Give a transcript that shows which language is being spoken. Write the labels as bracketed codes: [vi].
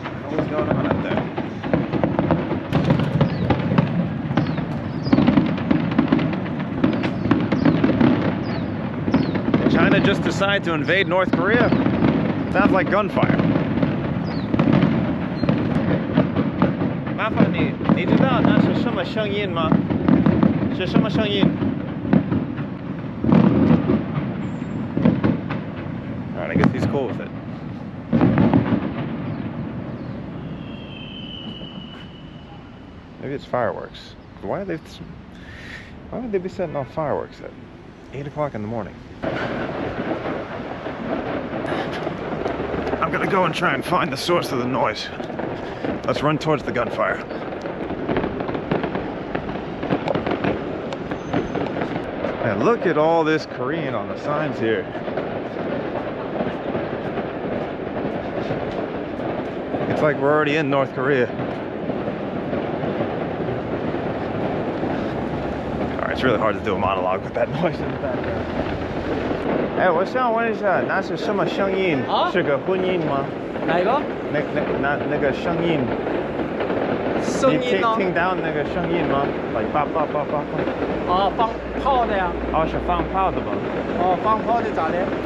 [en] What's going on up there? just decide to invade North Korea? Sounds like gunfire. [zh] 麻烦你，你知道那是什么声音吗？是什么声音？ [en] Alright, I guess he's cool with it. Maybe it's fireworks. Why would they be setting off fireworks at 8 o'clock in the morning? I'm gonna go and try and find the source of the noise. Let's run towards the gunfire. And look at all this Korean on the signs here. It's like we're already in North Korea. Alright, it's really hard to do a monologue with that noise in the background. [zh] 哎，我想问一下，那是什么声音？是个婚姻吗？哪一个？那个声音。声音呢？听到那个声音吗？like 叭叭叭叭叭。哦，放炮的呀。哦，是放炮的吗？哦，放炮的咋的？